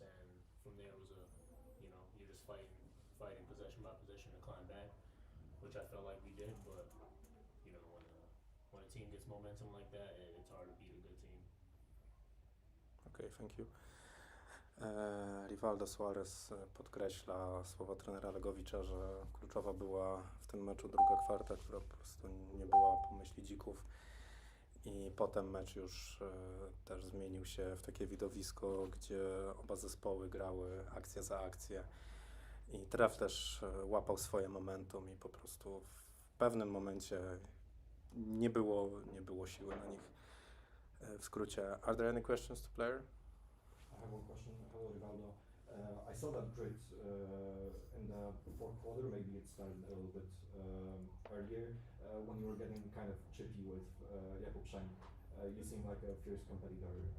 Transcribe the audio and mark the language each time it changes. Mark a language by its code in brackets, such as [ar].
[en] And from there it was you're just fighting possession by possession to climb back, which I felt like we did. But when a team gets momentum like that, it's hard to beat a good team. Okay, thank you. [pl] Rivaldo Suarez podkreśla słowa trenera Legowicza, że kluczowa była w tym meczu druga kwarta, która po prostu nie była po myśli Dzików, i potem mecz już też zmienił się w takie widowisko, gdzie oba zespoły grały akcja za akcję i Trefl też łapał swoje momentum i po prostu w pewnym momencie nie było siły na nich. W skrócie, [en] are there any questions to player? I have one question. Hello, Rivaldo. I saw that grit in the fourth quarter. Maybe it started a little bit earlier when you were getting kind of chippy with Jakub Schenk. You seem like a fierce competitor.